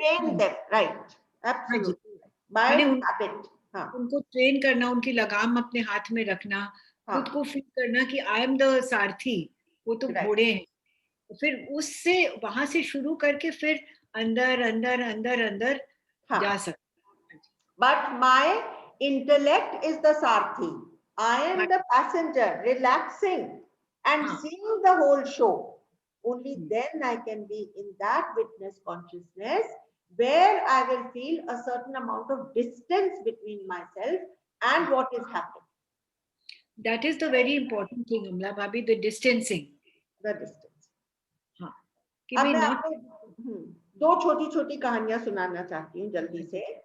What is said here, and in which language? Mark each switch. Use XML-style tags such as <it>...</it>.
<en>train them, right? Absolutely. By habit. हाँ.</en> <hi>उनको train करना, उनकी लगाम अपने हाथ में रखना, खुद को फील करना कि</hi> <en>I am the सारथी,</en> <hi>वो तो घोड़े हैं। फिर उससे वहां से शुरू करके फिर अंदर अंदर अंदर अंदर जा सकते।</hi> <en>But my intellect is the sarathi. I am the passenger, relaxing and seeing the whole show. Only then I can be in that witness consciousness where I will feel a certain amount of distance between myself and what is happening. That is the very important thing, Amla Bhabhi, the distancing. The distance.</en> <hi>हाँ. अब मैं आपको 2 छोटी-छोटी कहानियां सुनाना चाहती हूँ जल्दी से।</hi>